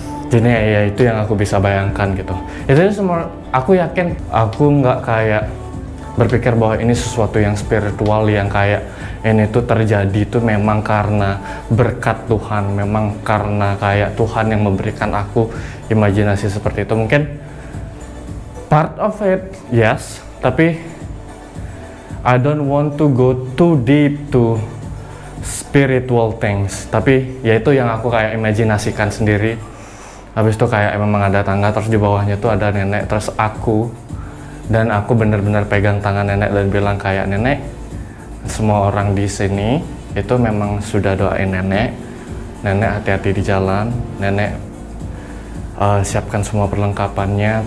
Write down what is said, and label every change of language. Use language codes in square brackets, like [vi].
[id] Jadi ya itu yang aku bisa bayangkan gitu. Itu semua, aku yakin aku nggak kayak berpikir bahwa ini sesuatu yang spiritual, yang kayak ini tuh terjadi tuh memang karena berkat Tuhan, memang karena kayak Tuhan yang memberikan aku imajinasi seperti itu. [en] Mungkin part of it, yes, tapi I don't want to go too deep to spiritual things. [id] Tapi ya itu yang aku kayak imajinasikan sendiri. Habis itu kayak memang ada tangga, terus di bawahnya tuh ada nenek, terus aku benar-benar pegang tangan nenek dan bilang kayak, nenek, semua orang di sini itu memang sudah doain nenek hati-hati di jalan, nenek siapkan semua perlengkapannya.